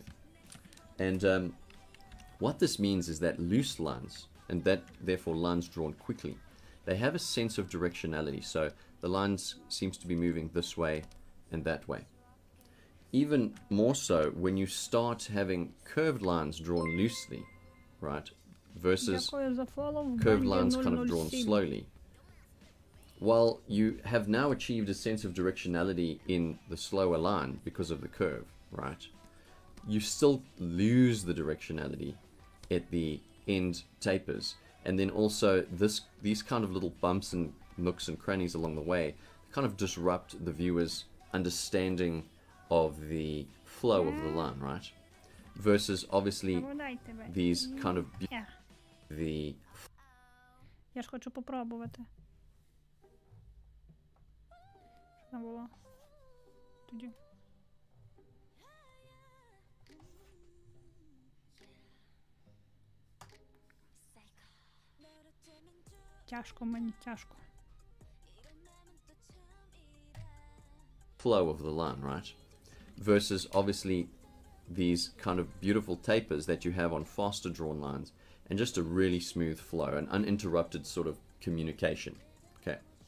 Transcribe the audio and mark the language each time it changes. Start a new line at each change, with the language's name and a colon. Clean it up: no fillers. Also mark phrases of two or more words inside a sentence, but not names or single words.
English: And what this means is that loose lines, and that therefore lines drawn quickly, they have a sense of directionality. So the lines seems to be moving this way and that way. Even more so when you start having curved lines drawn loosely, right, versus
Ukrainian: Дякую за фоллоу.
English: curved lines kind of drawn 007. slowly. While you have now achieved a sense of directionality in the slower line because of the curve, right, you still lose the directionality at the end tapers. And then also these kind of little bumps and nooks and crannies along the way kind of disrupt the viewer's understanding of the flow of the line, right? Versus obviously
Ukrainian: Подай тебе.
English: these kind of
Ukrainian: Є.
English: the
Ukrainian: Я ж хочу попробувати. Що там було? Тоді. Тяжко мені, тяжко.
English: flow of the line, right? Versus obviously these kind of beautiful tapers that you have on faster drawn lines and just a really smooth flow, an uninterrupted sort of communication. Okay.